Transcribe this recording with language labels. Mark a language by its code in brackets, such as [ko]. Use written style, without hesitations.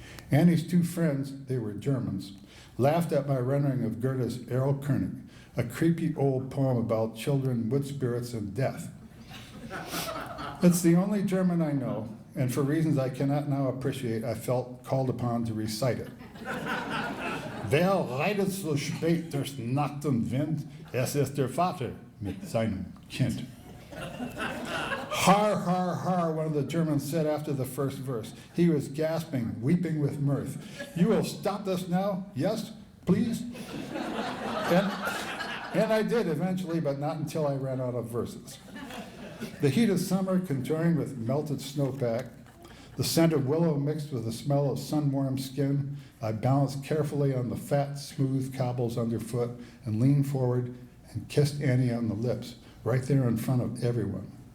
[en] Annie's 2 friends, they were Germans, laughed at my rendering of Goethe's Errol König, a creepy old poem about children, wood spirits, and death. It's the only German I know, and for reasons I cannot now appreciate, I felt called upon to recite it. [de] Wer reitet so spät durch Nacht und Wind? Es ist der Vater mit seinem Kind. [en] Har, har, har, one of the Germans said after the first verse. He was gasping, weeping with mirth. You will stop this now? Yes, please? And I did eventually, but not until I ran out of verses. The heat of summer conjoined with melted snowpack, the scent of willow mixed with the smell of sun-warmed skin, I balanced carefully on the fat, smooth cobbles underfoot and leaned forward and kissed Annie on the lips, right there in front of everyone.